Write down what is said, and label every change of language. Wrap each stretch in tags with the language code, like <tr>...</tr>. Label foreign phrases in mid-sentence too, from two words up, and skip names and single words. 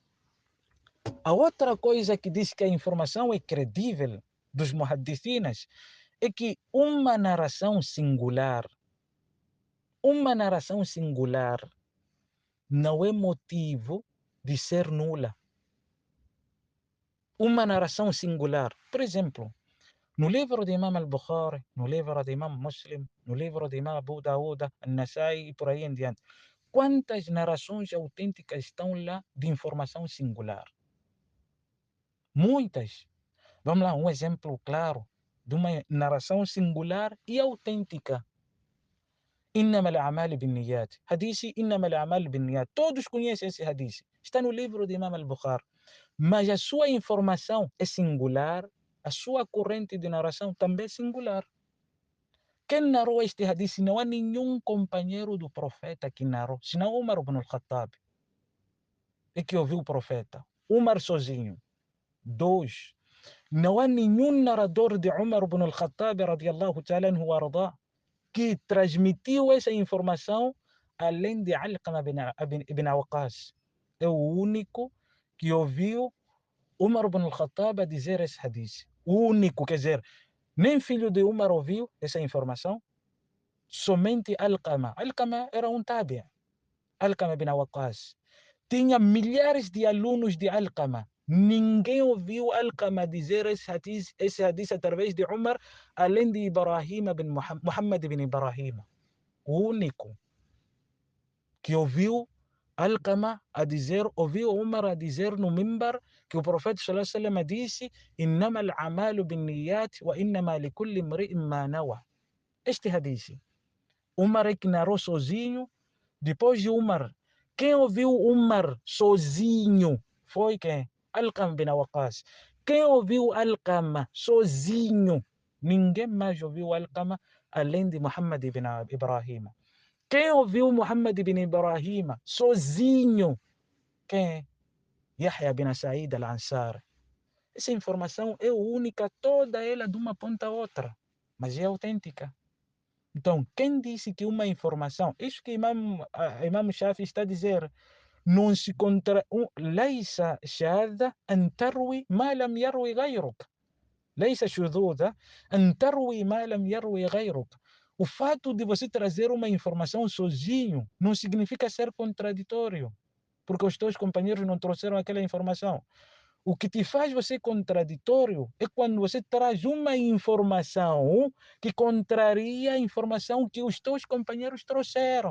<pt>A outra coisa que diz que a informação é credível dos muhaddithinas é que uma narração singular não é motivo de ser nula. Uma narração singular, por exemplo, no livro de Imam al-Bukhari, no livro de Imam Muslim, no livro de Imam Abu Dawud, An-Nasai e por aí em diante, quantas narrações autênticas estão lá de informação singular? Muitas. Vamos lá, um exemplo claro de uma narração singular e autêntica.</pt> <ar>إنما الأعمال بالنيات. Hadith إنما الأعمال بالنيات.</ar> <pt>Todos conhecem esse hadith. Está no livro de Imam al-Bukhari. Mas a sua informação é singular, a sua corrente de narração também é singular. Quem narrou este hadith? Não há nenhum companheiro do profeta que narrou, senão Umar ibn al-Khattab, é que ouviu o profeta. Umar sozinho. 2. Não há nenhum narrador de Umar ibn al-Khattab,</pt> <ar>رضي الله تعالى عنه وأرضاه,</ar> <pt>que transmitiu essa informação além de Alqama ibn Waqas. É o único que ouviu Umar ibn al-Khattab a dizer esse hadith. O único, quer dizer, nem filho de Umar ouviu essa informação, somente Alqama. Alqama era um tabi', Alqama ibn Waqas. Tinha milhares de alunos de Alqama. Ninguém ouviu Alqama dizer esse hadith através de Umar, além de Ibrahim bin Muhammad bin Ibrahim. O único que ouviu Alqama a dizer, ouviu Umar a dizer no mimbar que o profeta</pt> <ar>صلى الله عليه وسلم</ar> <pt>disse:</pt> <ar>"إنما الأعمال بالنيات وإنما لكل امرئ ما نوى".</ar> <pt>Este hadith. Umar é que narrou sozinho. Depois de Umar, quem ouviu Umar sozinho foi quem? Alqama bin Waqas. Quem ouviu Alqama sozinho? Ninguém mais ouviu Alqama além de Muhammad ibn Ibrahim. Quem ouviu Muhammad ibn Ibrahim sozinho? Quem é? Yahya bin Sa'id al-Ansari. Essa informação é única, toda ela de uma ponta a outra, mas é autêntica. Então, quem disse que uma informação, isso que Imam Shafi está a dizer, não se contra...</pt> <ar>ليس شاذ أن تروي ما لم يروي غيرك. ليس شذوذ أن تروي ما لم يروي غيرك.</ar> <pt>O fato de você trazer uma informação sozinho não significa ser contraditório, porque os teus companheiros não trouxeram aquela informação. O que te faz você contraditório é quando você traz uma informação que contraria a informação que os teus companheiros trouxeram.</pt>